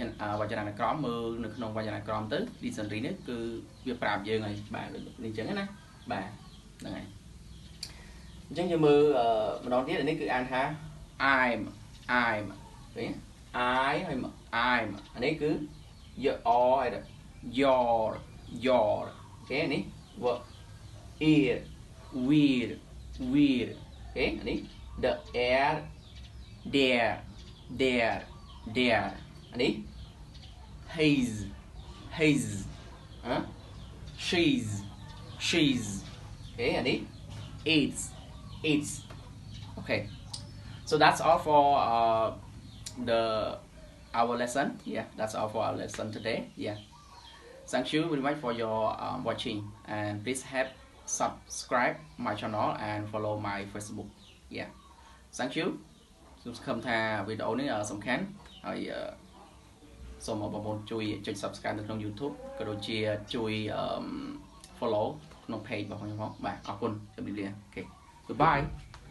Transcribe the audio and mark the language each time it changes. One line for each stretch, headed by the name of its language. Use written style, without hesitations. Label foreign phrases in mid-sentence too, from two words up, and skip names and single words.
Khmer: វចនានុក្រមមើលនៅក្នុងវចនានុក្រមទៅ dictionary នេះគឺវាប្រាប់យើងហើយបាទនេះអញ្ចឹងណាបាទហ្នឹងហើយអញ្ចឹងយើងមើលម្ដងទៀតនេះគឺអានថា I'm ឃើញ I ហើយ I'm អានេះគឺ your ហើយ your អូខេនេះ
English: ear weird
Khmer: អូខេអានេះ
English: the air there អានេះ his she's
Khmer: អូខេអានេះ
English: it's okay so that's all for our lesson that's all for our lesson today thank you very much for your watching and please subscribe my channel and follow my Facebook thank you
Khmer: ខ្ញុំសង្ឃឹមថាវីដេអូនេះសំខាន់ហើយសូមបងប្អូនជួយចុច subscribe នៅក្នុង YouTube ក៏ដូចជាជួយ follow ក្នុង page របស់ខ្ញុំផងបាទអរគុណជម្រាបលាអូខេ goodbye